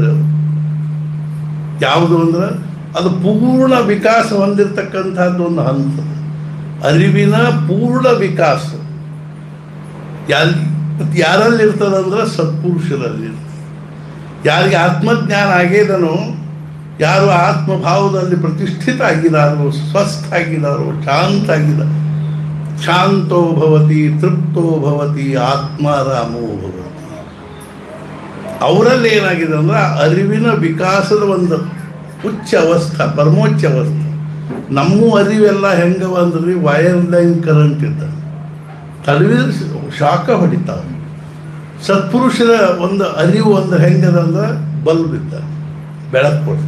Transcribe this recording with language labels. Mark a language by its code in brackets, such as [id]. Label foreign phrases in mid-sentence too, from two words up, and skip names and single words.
[kn] ಯಾವುದು ಅಂದ್ರೆ ಅದು ಪೂರ್ಣ ವಿಕಾಸ ಹೊಂದಿರತಕ್ಕಂಥದ್ದು ಒಂದು ಹಂತ, ಅರಿವಿನ ಪೂರ್ಣ ವಿಕಾಸ. ಯಾರಲ್ಲಿ ಇರ್ತದಂದ್ರೆ ಸತ್ಪುರುಷರಲ್ಲಿ. ಯಾರಿಗೆ ಆತ್ಮಜ್ಞಾನ ಆಗೇದನೋ, ಯಾರು ಆತ್ಮಭಾವದಲ್ಲಿ ಪ್ರತಿಷ್ಠಿತ ಆಗಿದಾರೋ, ಸ್ವಸ್ಥ ಆಗಿದಾರೋ, ಶಾಂತ ಆಗಿದ್ದಾರೆ, [sa] ಶಾಂತೋ ಭವತಿ ತೃಪ್ತೋ ಭವತಿ ಆತ್ಮಾರಾಮೋ ಭವತಿ. [kn] ಅವರಲ್ಲಿ ಏನಾಗಿದೆ ಅಂದ್ರೆ ಅರಿವಿನ ವಿಕಾಸದ ಒಂದು ಉಚ್ಚ ಅವಸ್ಥಾ, ಪರಮೋಚ್ಚ ಅವಸ್ಥೆ. ನಮ್ಮ ಅರಿವೆಲ್ಲ ಹೆಂಗವ ಅಂದ್ರೆ [en] wire line current [kn] ಇದ್ದ ತಡವಿದ್ರೆ ಶಾಖ ಹೊಡಿತಾವೆ. ಸತ್ಪುರುಷರ ಒಂದು ಅರಿವು ಒಂದು ಹೆಂಗದ ಅಂದ್ರೆ ಬಲ್ಬ್ ಇದ್ದ ಬೆಳಕು ಕೊಡ್ತದೆ.